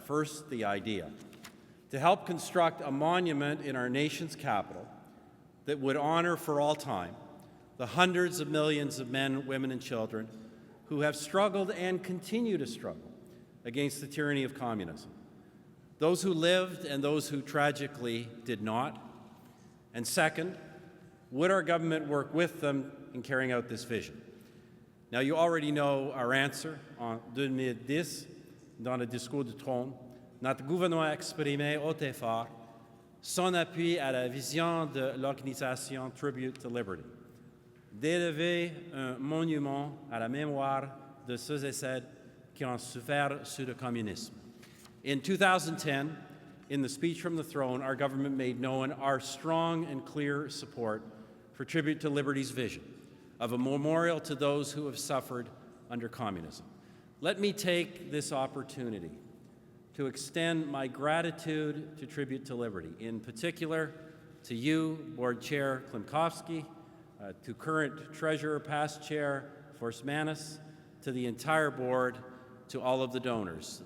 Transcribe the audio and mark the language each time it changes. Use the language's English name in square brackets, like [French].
[English] First, the idea: to help construct a monument in our nation's capital that would honor for all time the hundreds of millions of men, women, and children who have struggled and continue to struggle against the tyranny of communism. Those who lived and those who tragically did not. And second, would our government work with them in carrying out this vision? Now, you already know our answer. [French] En 2010, dans le discours du trône, notre gouvernement exprimait haut et fort son appui à la vision de l'organisation Tribute to Liberty, d'élever un monument à la mémoire de ceux et celles qui ont souffert sous le communisme. [English] In 2010, in the speech from the throne, our government made known our strong and clear support for Tribute to Liberty's vision of a memorial to those who have suffered under communism. Let me take this opportunity to extend my gratitude to Tribute to Liberty, in particular to you, Board Chair Klimkowski, to current Treasurer, past Chair Forsmanis, to the entire board, to all of the donors.